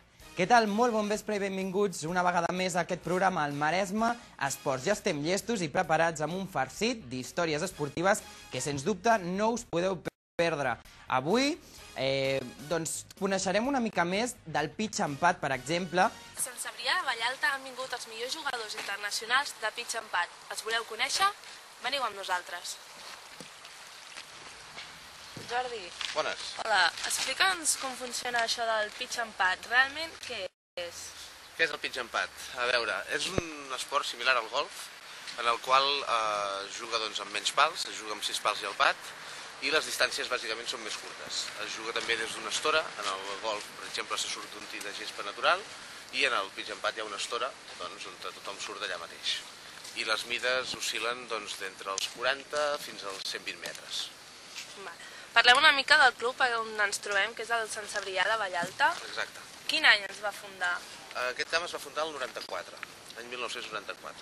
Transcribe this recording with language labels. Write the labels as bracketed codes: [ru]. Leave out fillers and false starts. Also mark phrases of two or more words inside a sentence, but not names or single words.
[ca] Què tal? Molt bon vespre i benvinguts una vegada més a aquest programa al Maresme Esports. Ja estem llestos i preparats amb un farcit d'històries esportives que, sens dubte, no us podeu perdre. Avui coneixerem una mica més del [en] pitch and pad, [ca] per exemple. A Sant Cebrià de Vallalta han vingut els millors jugadors internacionals de [en] pitch and pad. [ca] Els voleu conèixer? Veniu amb nosaltres. Jordi. Bones. Hola, explica'ns com funciona això del [en] pitch and pad. [ca] Realment, què és? Què és el [en] pitch and pad? [ca] A veure, és un esport similar al golf, en el qual es juga amb menys pals, es juga amb 6 pals i el pad, i les distàncies bàsicament són més curtes. Es juga també des d'una estora, en el golf, per exemple, se surt d'un tir de gespa natural, i en el [en] pitch and pad [ca] hi ha una estora on tothom surt d'allà mateix. I les mides oscil·len d'entre els 40 fins als 120 metres. Parlem una mica del club on ens trobem, que és el Sant Cebrià de Vallalta. Exacte. Quin any es va fundar? Aquest camp es va fundar el 94, l'any 1994.